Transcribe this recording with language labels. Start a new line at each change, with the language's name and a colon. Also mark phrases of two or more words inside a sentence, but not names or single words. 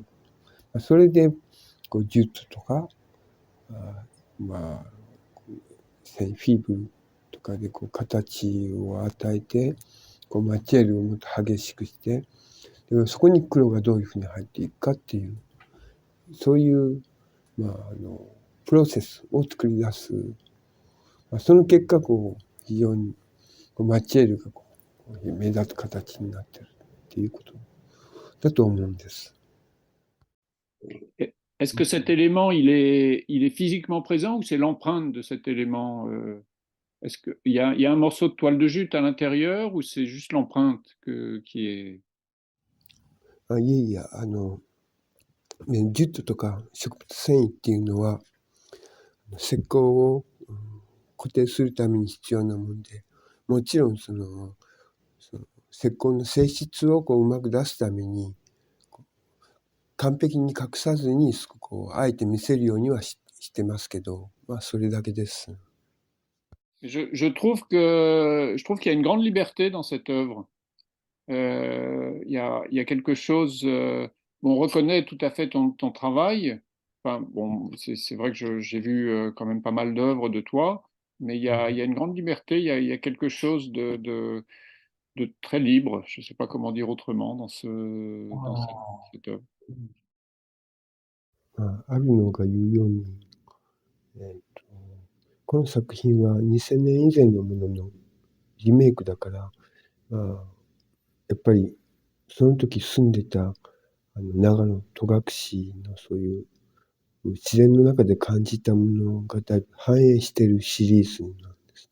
Japanese: それでこうジュッとか、まあフィーブルとかでこう形を与えて、こうマテリアルをもっと激しくして、でそこに黒がどういうふうに入っていくかっていう、そういうプロセスを作り出す。その結果こう非常にマテリアルがこう目立つ形になってるっていうことだと思うんです。
French: Est-ce que cet élément, il est physiquement présent ou c'est l'empreinte de cet élément Est-ce qu'il y a un morceau de toile de jute à l'intérieur ou c'est juste l'empreinte qui est...
Japanese: いえいえ、ジュットとか植物繊維っていうのは石膏を固定するために必要なもので、もちろんその石膏の性質をこううまく出すために完璧に隠さずにこうあえて見せるようにはしてますけど、それだけです。
French: Je trouve qu'il y a une grande liberté dans cette œuvre. Il y a quelque chose. On reconnaît tout à fait ton travail. Enfin, bon, c'est vrai que j'ai vu quand même pas mal d'œuvres de toi, mais il y a une grande liberté. Il y a quelque chose de très libre. Je ne sais pas comment dire autrement dans cette œuvre.
Japanese: あるのが言うように、この作品は2000年以前のもののリメイクだから、やっぱりその時住んでた長野戸隠のそういう自然の中で感じたものがだいぶ反映しているシリーズなんです。